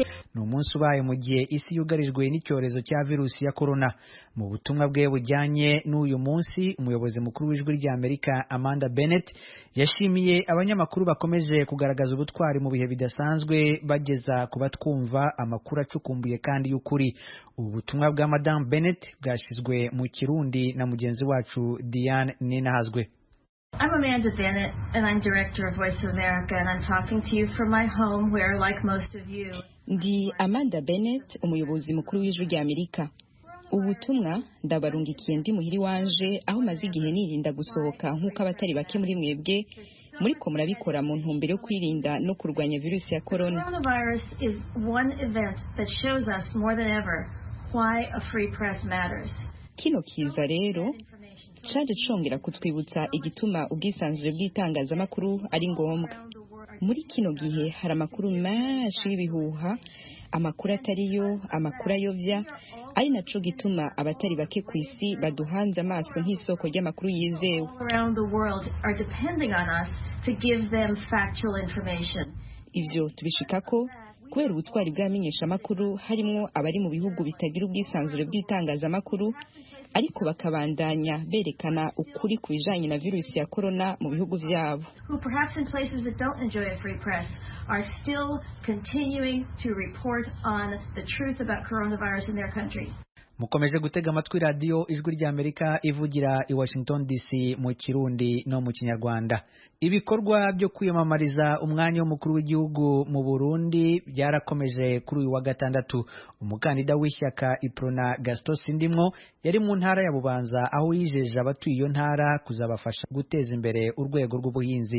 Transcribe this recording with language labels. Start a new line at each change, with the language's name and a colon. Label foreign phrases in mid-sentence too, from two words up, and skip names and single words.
Kinyarwanda: ni umunsi ubaye mu gihe isi yugarijwe n'icyorezo cya virusi ya corona mu butumwa bwe bujyanye n'uyu munsi umuyobozi mukuru w'ijwi ry'Amerika Amanda Bennett yashimiye abanyamakuru bakomeje kugaragaza ubutwari mu bihe bidasanzwe bageza ku batwumva amakuru acukumbuye kandi y'ukuri ubu butumwa bwa Madame Bennett bwashyizwe mu Kirundi na mugenzi wacu Diane Ninahazwe.
English: I'm Amanda Bennett, and I'm director of Voice of America, and I'm talking to you from my home where, like most of you...
Rundi: Ndi Amanda Bennett, umuyobozi mukuru w'ijwi ry'Amerika. Ubutumwa ndabarungikiye ndi muhiri wanje aho maze igihe nirinda gusohoka nk'uko abatari bake muri mwebwe muriko murabikora mu ntumbero yo kwirinda no kurwanya virusi ya corona.
English: Coronavirus is one event that shows us more than ever why a free press matters.
Rundi: Kino kiza rero caje congera kutwibutsa igituma ubwisanzure bw'itangazamakuru ari ngombwa. Muri kino gihe hari amakuru menshi y'ibihuha, amakuru atariyo, amakuru ayovya, ari naco gituma abatari bake ku isi baduhanze amaso nk'isoko ry'amakuru yizewe.
English: Around the world are depending on us to give them factual information.
Rundi: Ivyo tubishikako kubera ubutwari bw'amenyesha amakuru harimo abari mu bihugu bitagira ubwisanzure bw'itangazamakuru ariko bakabandanya berekana ukuri ku bijanye na virusi ya corona mu bihugu vyabo.
English: Who perhaps in places that don't enjoy a free press are still continuing to report on the truth about coronavirus in their country.
Kinyarwanda: Mukomeje gutega amatwi radio ijwi ry'Amerika ivugira i Washington DC mu Kirundi no mu Kinyarwanda. Ibikorwa byo kwiyamamariza umwanya w'umukuru w'igihugu mu Burundi byarakomeje kuri uyu wa gatandatu. Umukandida w'ishyaka Iprona Gaston Sindimwo yari mu ntara ya Bubanza aho yijeje abatuye iyo ntara kuzabafasha guteza imbere urwego rw'ubuhinzi.